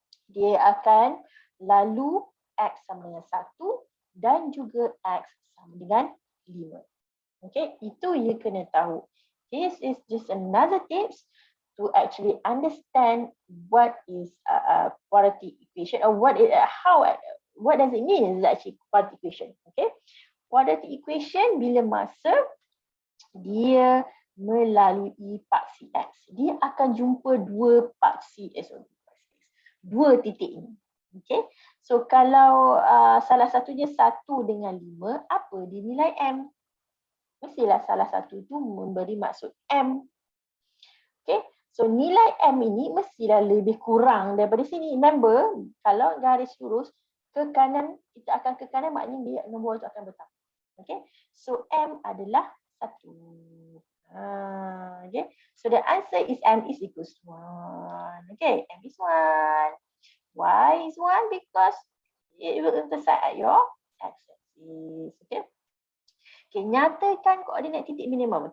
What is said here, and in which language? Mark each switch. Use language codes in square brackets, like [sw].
[ms] Dia akan lalu x sama dengan 1 dan juga x sama dengan 5. Okay, itu you kena tahu. [en] This is just another tips to actually understand what is a quadratic equation, or what does it mean is actually quadratic equation. [ms] Okay, quadratic equation bila masa dia melalui paksi x, dia akan jumpa dua titik ini. Okay, so kalau salah satunya 1 dengan 5, apa dia nilai m? Mestilah salah satu itu memberi maksud m. Okay, so nilai m ini mestilah lebih kurang daripada sini. Remember, kalau garis lurus ke kanan, kita akan ke kanan, maknanya dia nombor itu akan bertambah. Okay, so m adalah 1. [en] Okay, so the answer is m is equals to 1. Okay, m is 1. Why is 1? Because it will intersect at your x-axis. [ms] Okay. Okay, nyatakan koordinat titik minimum.